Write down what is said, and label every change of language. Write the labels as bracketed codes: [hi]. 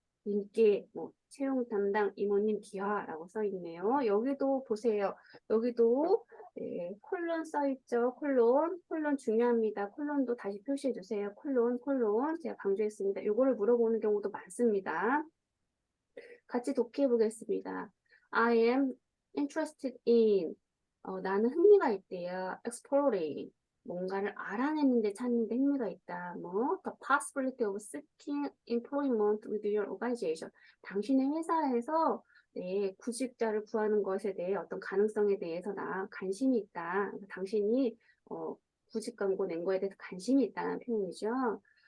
[ko] 님께 뭐 채용 담당 임원님 기하라고 써 있네요. 여기도 보세요. 여기도 네, 콜론 써 있죠. 콜론 중요합니다. 콜론도 다시 표시해 주세요. 콜론 제가 강조했습니다. 요거를 물어보는 경우도 많습니다. 같이 독해해 보겠습니다. [en] I am interested in [ko] 나는 흥미가 있대요. exploring 뭔가를 알아내는데 찾는데 흥미가 있다. 뭐 [en] the possibility of seeking employment with your organization [ko] 당신의 회사에서 네, 구직자를 구하는 것에 대해 어떤 가능성에 대해서 나 관심이 있다. 당신이 구직 광고 낸 거에 대해서 관심이 있다는 표현이죠.